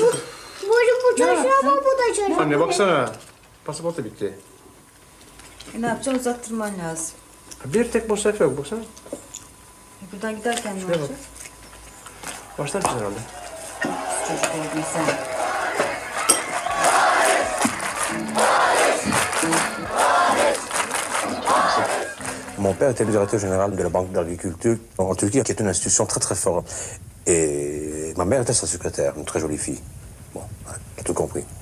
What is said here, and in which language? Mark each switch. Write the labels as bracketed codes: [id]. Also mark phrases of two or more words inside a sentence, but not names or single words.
[tr] Bu çalışıyor ama bu da çalışmıyor. Anne baksana. Pasaport da bitti. Ne yapacaksın? Uzattırman lazım. Bir tek boş sayfa yok. Baksana. Buradan giderken ne Şuraya bak. olacak? Baştan çizer herhalde. Çocuk oldun sen. [fr] Mon père était le directeur général de la Banque d'agriculture en Turquie, qui est une institution très très forte. Et ma mère était sa secrétaire, une très jolie fille. Bon, j'ai tout compris.